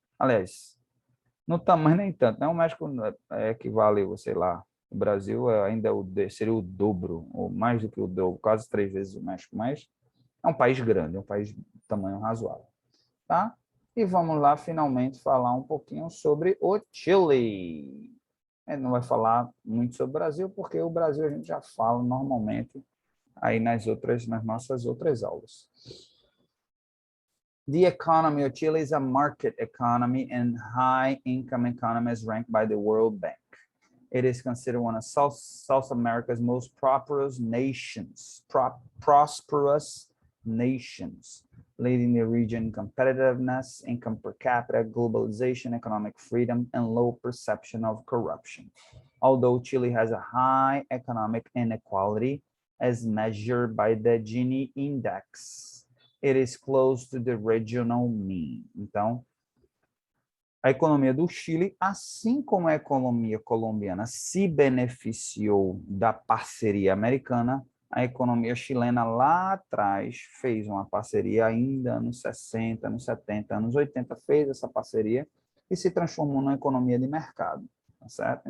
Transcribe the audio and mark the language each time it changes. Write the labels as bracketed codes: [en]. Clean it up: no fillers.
[pt] Aliás, no tamanho nem tanto, né? O México equivale, sei lá, o Brasil ainda seria o dobro, ou mais do que o dobro, quase 3 vezes o México, mas é um país grande, é um país de tamanho razoável, tá? E vamos lá, finalmente, falar um pouquinho sobre o Chile. A gente não vai falar muito sobre o Brasil, porque o Brasil a gente já fala normalmente aí nas nossas outras aulas. [en] The economy of Chile is a market economy and high-income economy as ranked by the World Bank. It is considered one of South America's most prosperous nations, leading the region competitiveness, income per capita, globalization, economic freedom, and low perception of corruption. Although Chile has a high economic inequality as measured by the Gini index, it is close to the regional mean. [pt] Então, a economia do Chile, assim como a economia colombiana se beneficiou da parceria americana, a economia chilena lá atrás fez uma parceria ainda nos 60, anos 70, anos 80, fez essa parceria e se transformou numa economia de mercado, tá certo?